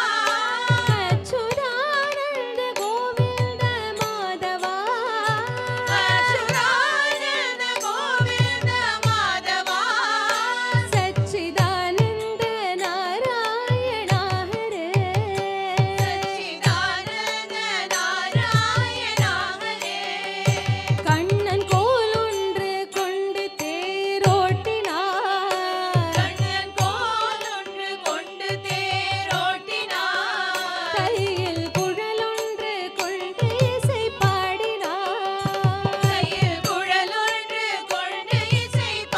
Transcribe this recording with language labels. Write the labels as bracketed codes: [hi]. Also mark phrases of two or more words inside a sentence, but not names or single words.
[sa] अच्युतानन्द गोविन्द माधवा अच्युतानन्द गोविन्द माधवा सच्चिदानन्द नारायण हरे सच्चिदानन्द नारायण हरे [ta] கண்ணன் கோல் ஒன்று கொண்டு தேரோட்டினார் கண்ணன் கோல் ஒன்று கொண்டு தேரோட்டினார் கையில் குழல் ஒன்று கொண்டு இசை பாடினார் கையில் குழல் ஒன்று கொண்டு இசை